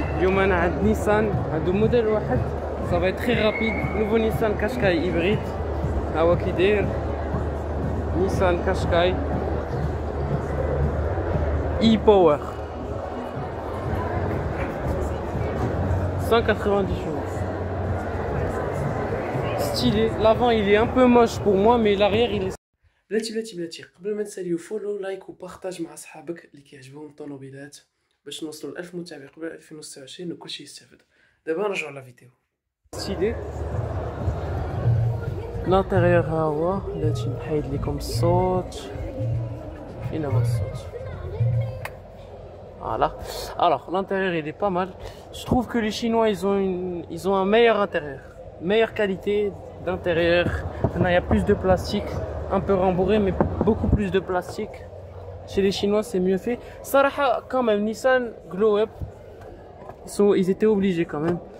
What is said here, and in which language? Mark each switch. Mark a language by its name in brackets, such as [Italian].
[Arabic] اليوم انا عند نيسان، عنده موديل واحد صافي تري رابيد، نوفو نيسان كاشكاي هيبريد. ها هو كي داير نيسان كاشكاي اي باور 190 chevaux. [French] Stylé. L'avant il est un peu moche pour moi, mais l'arrière il est. [Arabic] بلاتي قبل ما تساليو فولو لايك وبارطاج مع اصحابك اللي كيعجبهم الطوموبيلات باش نوصلوا ل 1000 متابع قبل 2026 وكلشي يستافد. دابا نرجعوا لا فيديو. ستيلي لانتيريور ها هو، بلاتي نحيد لكم الصوت. فين هو الصوت؟ Voilà. [French] Alors l'intérieur il est pas mal. Je trouve que les Chinois ils ont un meilleur intérieur, meilleure qualité d'intérieur. Maintenant il y a plus de plastique, un peu rembourré mais beaucoup plus de plastique. Chez les Chinois c'est mieux fait. Saraha quand même Nissan Glow Up, ils étaient obligés quand même.